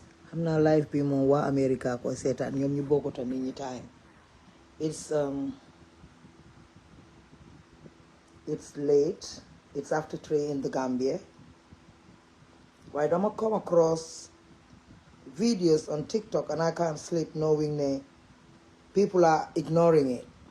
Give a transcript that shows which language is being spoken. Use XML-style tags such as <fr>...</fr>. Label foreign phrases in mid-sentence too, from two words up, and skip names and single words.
<wo>xam naa live bi moom waa America ko seetaan ñoom ñu bokkut nit ñi</wo> <en>time it's late, it's after 3 in the Gambia. Why don't I come across videos on TikTok and I can't sleep knowing that people are ignoring it.</en>